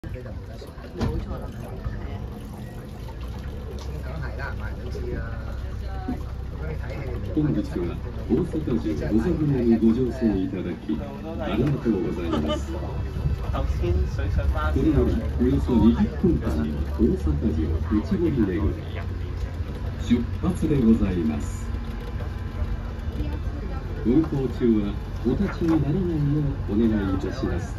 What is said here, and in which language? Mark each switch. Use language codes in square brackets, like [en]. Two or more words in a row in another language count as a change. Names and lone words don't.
[yue] 冇錯啦，係啊。梗係啦，買人都知啦。咁你睇戲。 [ja] 本日は大阪城御座船にご乗船いただきありがとうございます。これよりおよそ20分間の大阪城内堀巡り出発でございます。運行中はお立ちにならないようお願いいたします。